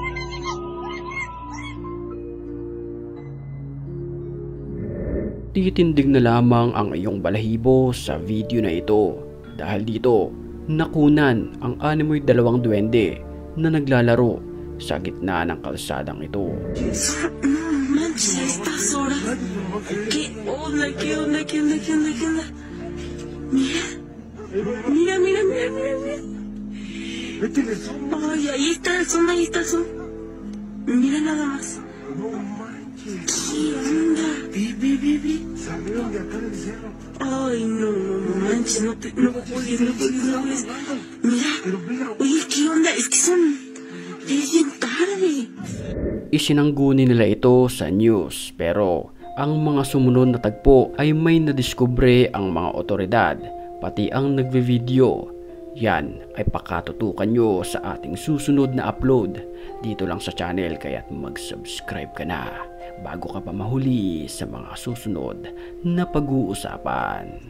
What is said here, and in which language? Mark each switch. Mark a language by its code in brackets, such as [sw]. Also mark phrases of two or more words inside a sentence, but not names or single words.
[tl] Titindig na lamang ang iyong balahibo sa video na ito dahil dito nakunan ang animoy dalawang duwende na naglalaro sa gitna ng kalsadang ito. [es] Manches, estás sola. ¿Qué onda? ¿Qué onda? ¿Qué onda? ¿Qué onda? ¿Qué onda? Mira. Mira, mira, mira, mira, mira. Ay, ahí está el son, ahí está el son. Mira nada más. ¿Qué onda? Vi. Salieron de acá del cerro. Ay, no manches, no juegues. Mira, oye, ¿qué onda? Es que son... Es bien tarde. [tl] Isinangguni nila ito sa news pero ang mga sumunod na tagpo ay may nadiskubre ang mga otoridad pati ang nagve-video. Yan ay pakatutukan nyo sa ating susunod na upload dito lang sa channel kaya't mag-subscribe ka na bago ka pa mahuli sa mga susunod na pag-uusapan.